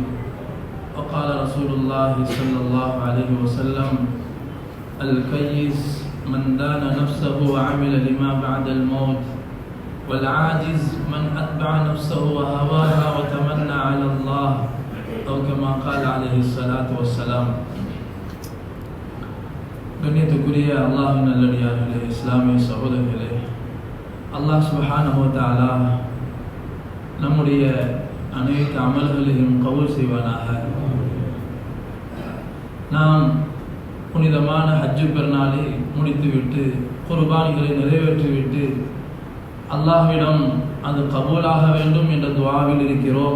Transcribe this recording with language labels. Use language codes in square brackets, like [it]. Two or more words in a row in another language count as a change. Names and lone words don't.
[ar] وقال رسول الله صلى الله عليه وسلم: الكيس من دان نفسه وعمل لما بعد الموت، والعاجز من أتبع نفسه وهواها وتمنى على الله، أو كما قال عليه الصلاة والسلام. [ta] கண்ணியத்துக்குரிய அல்லாஹ்வின் நல்லடியார்களே, இஸ்லாமிய சகோதரர்களே, [ar] الله سبحانه وتعالى [ta] நம்முடைய அனைத்து அமல்களையும் கபூல் செய்வானாக. நாம் புனிதமான ஹஜ்ஜு பெருநாளை முடித்துவிட்டு குர்பானிகளை நிறைவேற்றிவிட்டு அல்லாஹ்விடம் அது கபூலாக வேண்டும் என்ற துஆவில் இருக்கிறோம்.